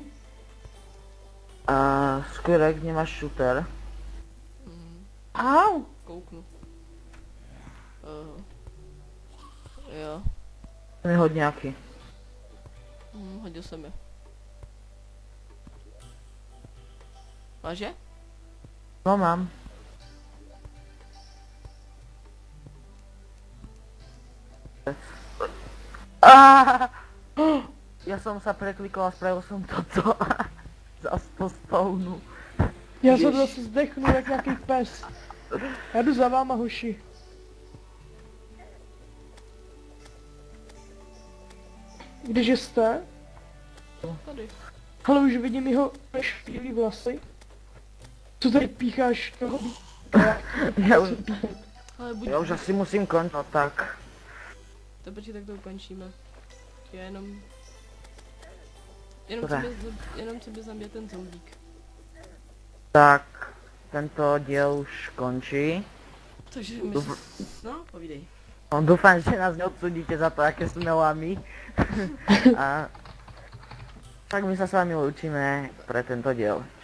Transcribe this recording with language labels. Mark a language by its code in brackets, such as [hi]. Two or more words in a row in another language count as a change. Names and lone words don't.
[cs] A Skvělek, nemáš shooter? Au! Kouknu. Jo. Mi hoď nějaký. Hodil jsem je. Máš je? No mám. [sk] Ja som sa preklikol a spravil som toto. [cs] Zas po spawnu. Já jsem zase zdechnul jak nějaký pes. Já jdu za váma, hoši. Kdeže jste? Tady. Ale už vidím jeho špílý vlasy. Co tady pícháš toho? Ale buď... [sk] Ja už asi musím končiť, no tak. [cs] To počkej, tak to ukončíme. Já jenom [sk] Dobré. [cs] co by zabije ten zombík. [sk] Tak, tento diel už končí. [cs] Takže my... No, povídej. [sk] No, dúfam, že nás neodsudíte za to, aké sme lami. A tak my sa s vami učíme pre tento diel.